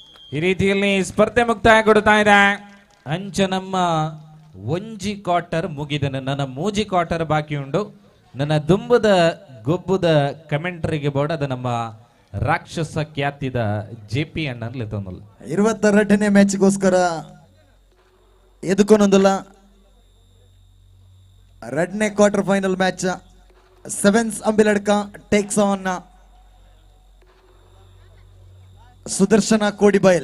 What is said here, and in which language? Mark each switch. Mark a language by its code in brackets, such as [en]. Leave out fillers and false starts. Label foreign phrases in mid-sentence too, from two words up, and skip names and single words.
[kn] ಈ ರೀತಿಯಲ್ಲಿ ಸ್ಪರ್ಧೆ ಮುಕ್ತಾಯಗೊಳ್ತಾ ಇದೆ. [tcy] ಅಂಚ ನಮ್ಮ ಒಂಜಿ ಕ್ವಾರ್ಟರ್ ಮುಗಿದನು, ನನ್ನ ಮೂಜಿ ಕ್ವಾರ್ಟರ್ ಬಾಕಿ ಉಂಡು. ನನ್ನ ದುಂಬುದ ಗೊಬ್ಬುದ ಕಮೆಂಟ್ರಿಗೆ ಬೋರ್ಡ್ ಅದು ನಮ್ಮ ರಾಕ್ಷಸ ಖ್ಯಾತಿದ JP ಅಣ್ಣಲ್ಲಿ ತೊಂದಲ್ಲ. 22ನೇ ಮ್ಯಾಚ್ಗೋಸ್ಕರ ಎದುಕೊನೊಂದಲ್ಲ. [en] 2ನೇ quarter final match. ಸೆವೆನ್ಸ್ ಅಂಬಿಲಡ್ಕ takes on ಸುದರ್ಶನ ಕೋಡಿಬೈಲ್.